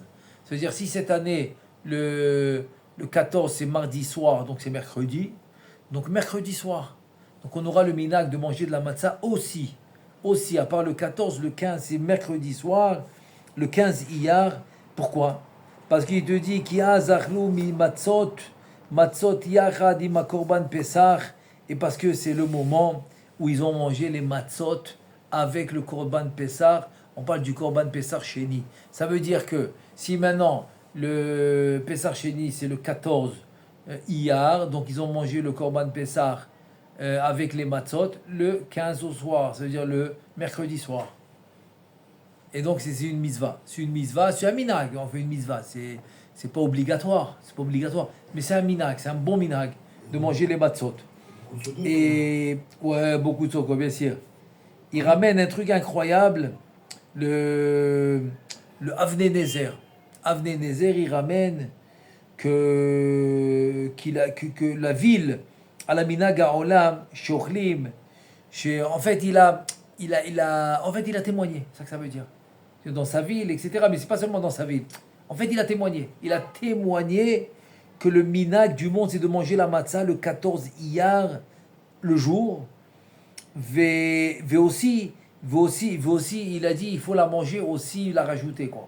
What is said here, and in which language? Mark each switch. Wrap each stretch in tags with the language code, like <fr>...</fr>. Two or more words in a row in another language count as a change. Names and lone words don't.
<fr>C'est-à-dire, si cette année, le 14 c'est mardi soir, donc c'est mercredi, donc mercredi soir. Donc on aura le minhag de manger de la matzah aussi, à part le 14, le 15 c'est mercredi soir, le 15 Iyar. Pourquoi? Parce qu'il te dit qu'il y a</fr> <he>שאכלו מי מצות יחד עם קרבן פסח,</he> <fr>et parce que c'est le moment où ils ont mangé les matzot avec le</fr> <he>קרבן פסח.</he> <fr>On parle du</fr> <he>קרבן פסח שני.</he> <fr>Ça veut dire que si maintenant le</fr> <he>פסח שני</he> <fr>c'est le 14 Iyar, donc ils ont mangé le</fr> <he>קרבן פסח</he> <fr>avec les matzot le 15 au soir, ça veut dire le mercredi soir. Et donc c'est une mitzvah. C'est un minhag. On fait une mitzvah. C'est pas obligatoire. Mais c'est un minhag. C'est un bon minhag de manger les matzot. Et ouais, beaucoup de soko, bien sûr. Il ramène un truc incroyable. Le Avnei Nezer. Avnei Nezer, il ramène que la ville à la</fr> <he>מנהג העולם שאוכלים.</he> <fr>En fait, il a témoigné. C'est ça que ça veut dire. Dans sa ville, etc. Mais c'est pas seulement dans sa ville. En fait, il a témoigné. Il a témoigné que le minhag du monde, c'est de manger la matzah le 14 Iyar, le jour. Mais aussi, il a dit, il faut la manger aussi, la rajouter, quoi.</fr>